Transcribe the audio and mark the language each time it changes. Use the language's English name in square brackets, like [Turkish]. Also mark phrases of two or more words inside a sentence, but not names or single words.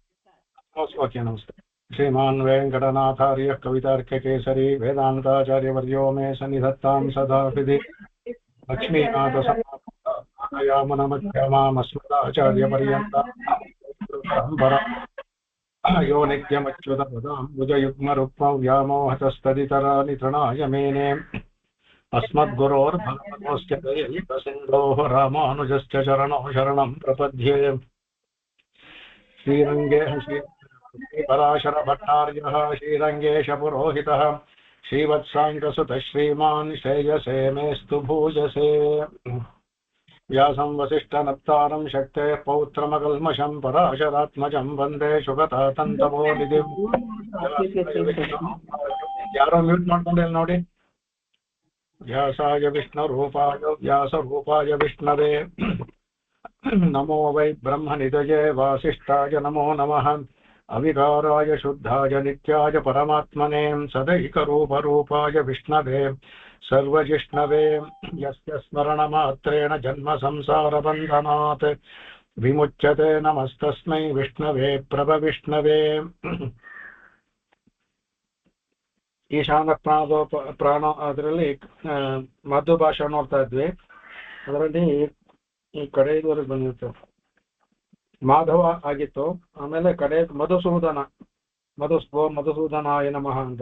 [Sanskrit] ಓಕೆ, ನಮಸ್ತೆ. ಶ್ರೀಮಾನ್ ವೆಂಕಟನಾಥಾರ್ಯ ಕವಿತಾರ್ಕ ಕೇಸರಿ ವೇದಾಂತಾಚಾರ್ಯ ವರ್ಯೋ ಮೇ ಸನ್ನಿಧತ್ತಾಂ ಸದಾ ಹೃದಿ ಲಕ್ಷ್ಮೀನಾಥ ಸಮಾಚಾರ್ಯ ಪರ್ಯಂತ ಯೋ ನಿತ್ಯಮಚ್ಯುತ ಭುಜಯುಗ್ಮ ರುಕ್ಮ ವ್ಯಾಮೋಹತಸ್ತದಿತರಾನಿ ತೃಣಾಯ ಮೇನೆ अस्मद्गुरोर्भगवतोऽस्य दयैकसिन्धोः रामानुजस्य चरणौ शरणं प्रपद्ये. श्रीरङ्गे श्रीपराशरभट्टार्यः श्रीरङ्गेश पुरोहितः श्रीवत्साङ्गसुतः श्रीमान् श्रेयसे मेस्तु भूयसे. व्यासं वसिष्ठनप्तारं शक्तेः पौत्रमकल्मषं पराशरात्मजं वन्दे शुभतातन्तमोनिधिं. [Kannada] ಯಾರೋ ಮ್ಯೂಟ್ ಮಾಡ್ಕೊಂಡಿಲ್ಲ ನೋಡಿ. [Sanskrit] व्यासाय विष्णुरूपाय व्यासरूपाय विष्णवे नमो वै ब्रह्मनिधये वासिष्ठाय नमो नमः. अविकाराय शुद्धाय नित्याय परमात्मने सदैकरूपरूपाय विष्णवे सर्वजिष्णवे यस्य स्मरणमात्रेण जन्मसंसारबन्धनात् विमुच्यते. नमस्तस्मै विष्णवे प्रभविष्णवे. [Kannada] ಈಶಾನ ಪ್ರಾಣ ಅದರಲ್ಲಿ ಮಧು ಭಾಷೆ ನೋಡ್ತಾ ಇದ್ವಿ. ಅದರಲ್ಲಿ ಈ ಕಡೆ ಇದುವರೆಗೆ ಬಂದಿತ್ತು, ಮಾಧವ ಆಗಿತ್ತು. ಆಮೇಲೆ ಕಡೆ [Sanskrit] ಮಧುಸೂದನಾಯ ನಮಃ [Kannada] ಅಂತ.